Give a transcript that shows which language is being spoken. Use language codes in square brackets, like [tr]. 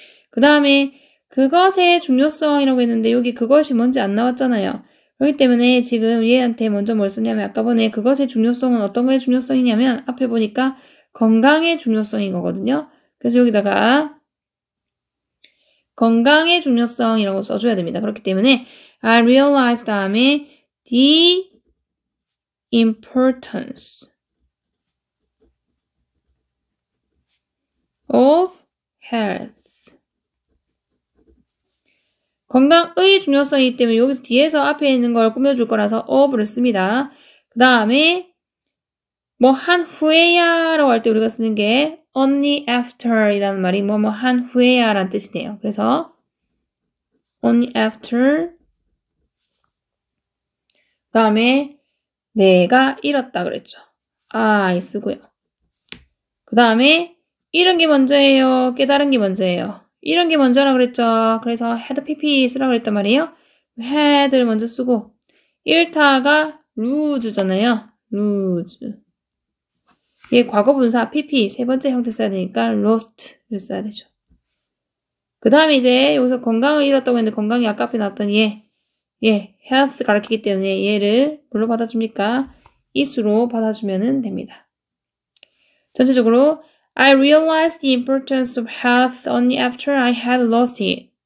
[ko] 그 다음에 그것의 중요성이라고 했는데 여기 그것이 뭔지 안 나왔잖아요. 그렇기 때문에 지금 얘한테 먼저 뭘 썼냐면 아까 전에 그것의 중요성은 어떤 거의 중요성이냐면 앞에 보니까 건강의 중요성인 거거든요. 그래서 여기다가 건강의 중요성이라고 써줘야 됩니다. 그렇기 때문에 [en] I realize [ko] 다음에 [en] the importance of health. [ko] 건강의 중요성이기 때문에 여기서 뒤에서 앞에 있는 걸 꾸며줄 거라서 of를 씁니다. 그 다음에 뭐 한 후에야 라고 할 때 우리가 쓰는 게 only after 이라는 말이 뭐뭐 한 후에야 라는 뜻이 돼요. 그래서 only after 그 다음에 내가 잃었다 그랬죠. I 쓰고요. 그 다음에 잃은 게 먼저예요? 깨달은 게 먼저예요? 잃은 게 먼저라 그랬죠. 그래서 had pp 쓰라고 그랬단 말이에요. had를 먼저 쓰고 잃다가 lose잖아요. [en] lose. [ko] 얘 과거분사 pp 세 번째 형태 써야 되니까 lost를 써야 되죠. 그 다음에 이제 여기서 건강을 잃었다고 했는데 건강이 아까 앞에 나왔던 얘 health 가르치기 때문에 얘를 뭘로 받아줍니까? is로 받아주면 됩니다. 전체적으로 [en] I realized the importance of health only after I had lost it.